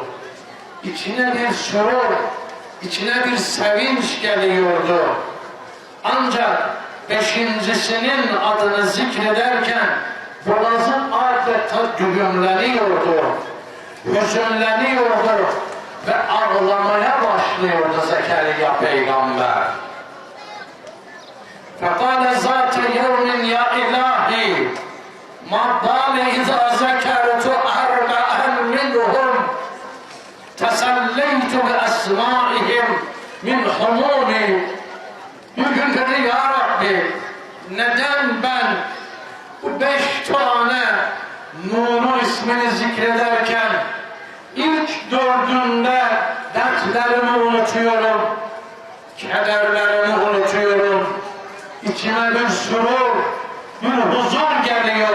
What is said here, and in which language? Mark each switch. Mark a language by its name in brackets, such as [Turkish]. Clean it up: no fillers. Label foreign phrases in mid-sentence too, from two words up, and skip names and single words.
[Turkish] İçine bir sürur, içine bir sevinç geliyordu. Ancak 5.'sinin adını zikrederken boğazı adeta düğümleniyordu, hüzünleniyordu ve ağlamaya başlıyordu Zekeriya peygamber. [Arabic] فَقَالَ ذَاتَ يَوْمٍ يَا إِلَٰهِ مَا بَالِ إِذَا ذَكَرْتُ أَرْبَعًا مِنْهُمْ تَسَلَّيْتُ بِأَسْمَائِهِمْ مِنْ حُمُومِ. [Turkish] Bugün dedi, Ya Rabbi, neden ben bu 5 tane nurun ismini zikrederken ilk 4'ünde dertlerimi unutuyorum, kederlerimi unutuyorum, içime bir sürur, bir huzur geliyor.